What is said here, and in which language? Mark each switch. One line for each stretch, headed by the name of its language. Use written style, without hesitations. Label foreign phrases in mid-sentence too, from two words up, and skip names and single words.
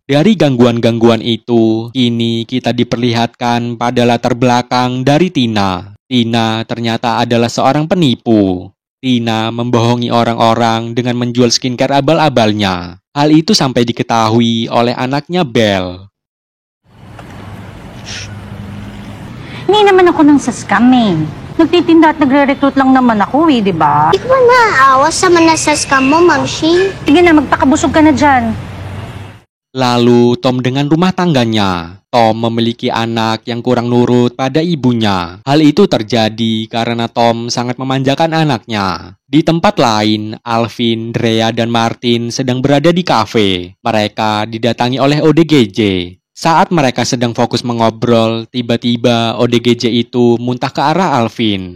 Indonesian: Dari gangguan-gangguan itu, kini kita diperlihatkan pada latar belakang dari Tina. Tina ternyata adalah seorang penipu. Tina membohongi orang-orang dengan menjual skincare abal-abalnya. Hal itu sampai diketahui oleh anaknya Belle.
Filipino: Hindi naman ako nang sa-scam eh. Nagtitinda at nagre-recruit lang naman ako eh, di ba? Di ko naaawa sa manasas ka mo, Mamshi. Sige na, magpakabusog ka na dyan.
Indonesian: Lalu Tom dengan rumah tangganya. Tom memiliki anak yang kurang nurut pada ibunya. Hal itu terjadi karena Tom sangat memanjakan anaknya. Di tempat lain, Alvin, Drea, dan Martin sedang berada di kafe. Mereka didatangi oleh ODGJ. Saat mereka sedang fokus mengobrol, tiba-tiba ODGJ itu muntah ke arah Alvin.